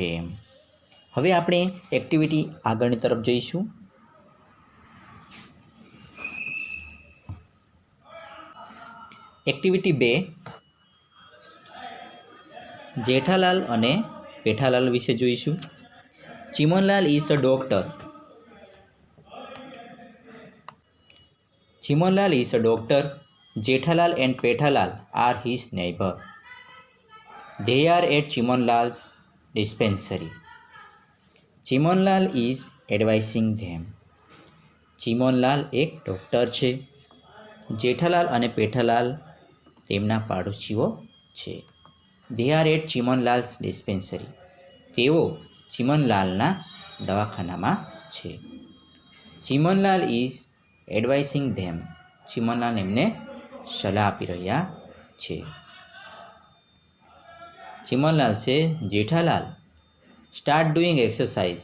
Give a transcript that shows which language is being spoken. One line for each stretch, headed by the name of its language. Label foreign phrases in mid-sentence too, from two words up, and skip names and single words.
Gujarati: હવે આપણે એક્ટિવિટી આગળની તરફ જઈશું. એક્ટિવિટી 2 જેઠાલાલ અને પેઠાલાલ વિશે જોઈશું.
English: Chimanlal is a doctor. Chimonlal is a doctor. Jethalal and Pethalal are his neighbor. They are at Chimonlal's dispensary. Chimonlal is advising them.
Gujarati: ચીમનલાલ એક ડૉક્ટર છે. જેઠાલાલ અને પેઠાલાલ તેમના પાડોશીઓ છે.
English: They are at ચીમનલાલ્સ dispensary.
Gujarati: તેઓ ચીમનલાલના દવાખાનામાં છે.
English: Chimanlal is advising them.
Gujarati: ચીમનલાલ એમને સલાહ આપી રહ્યા છે.
English: ચીમનલાલ છે Jethalal start doing exercise.